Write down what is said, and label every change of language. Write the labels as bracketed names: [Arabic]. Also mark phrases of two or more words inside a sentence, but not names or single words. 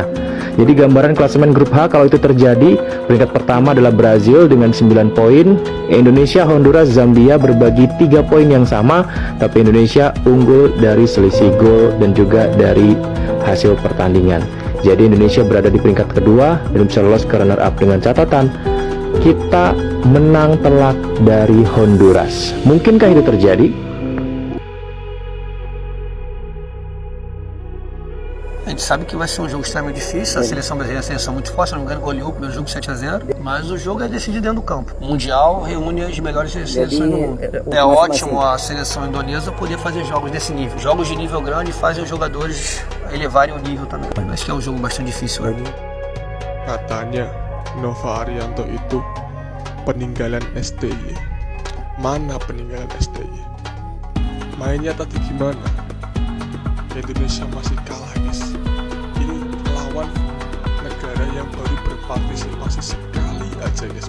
[Indonesian] Jadi gambaran klasemen grup H kalau itu terjadi, peringkat pertama adalah Brazil dengan 9 poin, Indonesia, Honduras, Zambia berbagi 3 poin yang sama, tapi Indonesia unggul dari selisih gol dan juga dari hasil pertandingan. Jadi Indonesia berada di peringkat kedua dan bisa lolos ke [English] runner up [Indonesian] dengan catatan kita menang telak dari Honduras. Mungkinkah itu terjadi? [Portuguese] A gente sabe que vai ser um jogo extremamente difícil, a seleção brasileira é uma seleção muito forte, se não me engano goleou o primeiro jogo 7-0, mas o jogo é decidido dentro do campo. O Mundial reúne as melhores seleções do mundo. É ótimo a seleção indonesa poder fazer jogos desse nível. Jogos de nível grande fazem os jogadores elevarem o nível também. Acho que é um jogo bastante difícil. [Indonesian] Katanya Nova Arianto itu peninggalan STY. Mana peninggalan STY? Mainnya tadi gimana? Indonesia masih kalah guys. Ini lawan negara yang baru berpartisipasi sekali aja guys.